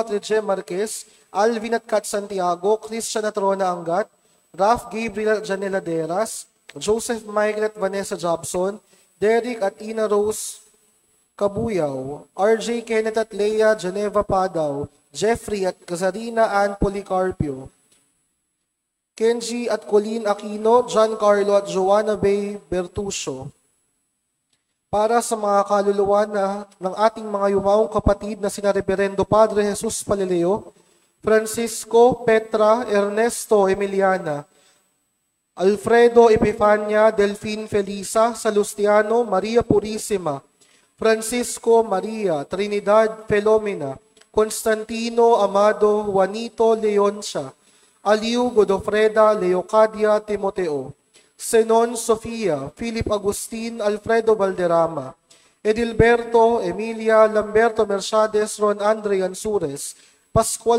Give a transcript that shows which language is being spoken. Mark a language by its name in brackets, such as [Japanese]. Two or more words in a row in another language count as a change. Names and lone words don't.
[Filipino] at Rege Marquez, Alvin at Kat Santiago, Christian at Rona Angat, Ralph Gabriel at Janela Deras, Joseph Michael at Vanessa Jobson, Derek at Ina Rose Kabuyaw, RJ Kenneth at Leia Geneva Padaw, Jeffrey at Kazarina Ann Policarpio, Kenji at Colleen Aquino, John Carlo at Joanna Bay Bertuccio, para sa mga kaluluwa ng ating mga yumaong kapatid na sina Reverendo Padre Jesus Palileo, Francisco, Petra, Ernesto, Emiliana, Alfredo Epifania, Delfin Felisa, Salustiano, Maria Purisima, Francisco Maria, Trinidad Felomena, Constantino Amado, Juanito Leoncia, Aliu Godofreda, Leocadia Timoteo, Senon Sofia, Philip Agustin, Alfredo Valderrama, Edilberto, Emilia, Lamberto Mercedes, Ron Andre Ansures, Pascual